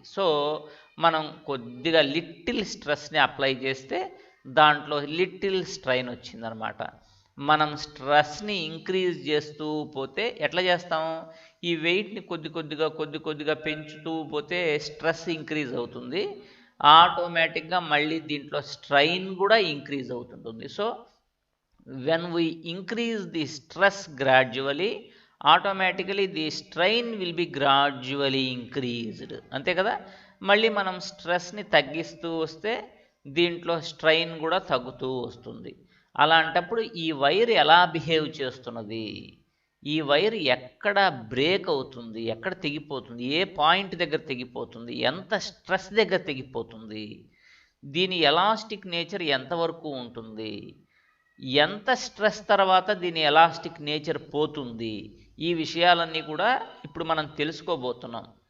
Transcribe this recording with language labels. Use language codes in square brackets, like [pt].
[te] So మనం కొద్దిగా little స్ట్రెస్ని అప్లై చేస్తే దాంట్లో లిటిల్ స్ట్రెయిన్ వచ్చిందనమాట. మనం స్ట్రెస్ని ఇంక్రీజ్ చేస్తూ పోతే ఎట్లా చేస్తాం, ఈ వెయిట్ని కొద్ది కొద్దిగా పెంచుతూ పోతే స్ట్రెస్ ఇంక్రీజ్ అవుతుంది. ఆటోమేటిక్గా మళ్ళీ దీంట్లో స్ట్రెయిన్ కూడా ఇంక్రీజ్ అవుతుంటుంది. [en] So when we increase the stress gradually, automatically the strain will be gradually increased. [te] అంతే కదా. మళ్ళీ మనం స్ట్రెస్ని తగ్గిస్తూ వస్తే దీంట్లో స్ట్రెయిన్ కూడా తగ్గుతూ వస్తుంది. అలాంటప్పుడు ఈ వైర్ ఎలా బిహేవ్ చేస్తున్నది, ఈ వైర్ ఎక్కడ బ్రేక్ అవుతుంది, ఎక్కడ తెగిపోతుంది, ఏ పాయింట్ దగ్గర తెగిపోతుంది, ఎంత స్ట్రెస్ దగ్గర తెగిపోతుంది, దీని ఎలాస్టిక్ నేచర్ ఎంతవరకు ఉంటుంది, ఎంత స్ట్రెస్ తర్వాత దీని ఎలాస్టిక్ నేచర్ పోతుంది, ఈ విషయాలన్నీ కూడా ఇప్పుడు మనం తెలుసుకోబోతున్నాం.